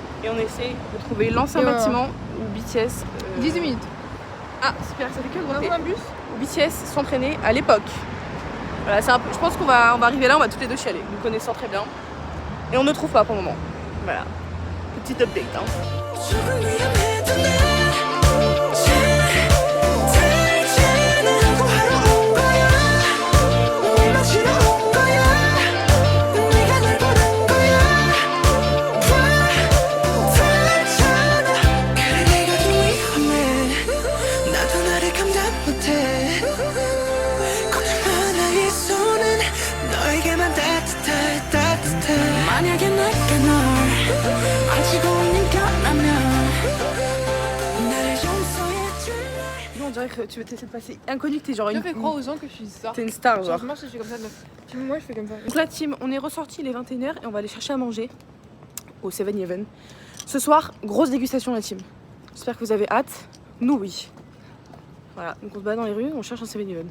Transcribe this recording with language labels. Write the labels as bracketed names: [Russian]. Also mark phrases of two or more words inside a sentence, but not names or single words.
[French] et on essaie de trouver l'ancien Et bâtiment où BTS. 18 minutes. Ah, super, ça fait que On a monter. un bus. Où BTS s'entraînait à l'époque. Voilà, c'est un peu. Je pense qu'on va arriver là, on va toutes les deux chialer, nous connaissant très bien. Et on ne trouve pas pour le moment. Voilà. Petite update. Hein. [Korean] 조금 위험해도 내 하러 온 거야 널 맞으러 온 거야 네가 날 보는 거야 괜찮아 그래 내가 좀 위험해 나도 나를 감당 못해 걱정 마 나의 손은 너에게만 따뜻해 만약에 내가 널 안치고 있는 거라면 나를 용서해줄래 [French] Nous, on dirait que tu veux essayer de passer inconnu, que t'es genre Je une. fais croire aux gens que je suis ça. T'es une star, genre. Moi, je fais comme ça. Moi, je fais comme ça. Donc là, team, on est ressorti, il est 21h et on va aller chercher à manger au 7-Eleven. Ce soir, grosse dégustation, la team. J'espère que vous avez hâte. Nous, oui. Voilà, donc on se bat dans les rues, on cherche un 7-Eleven.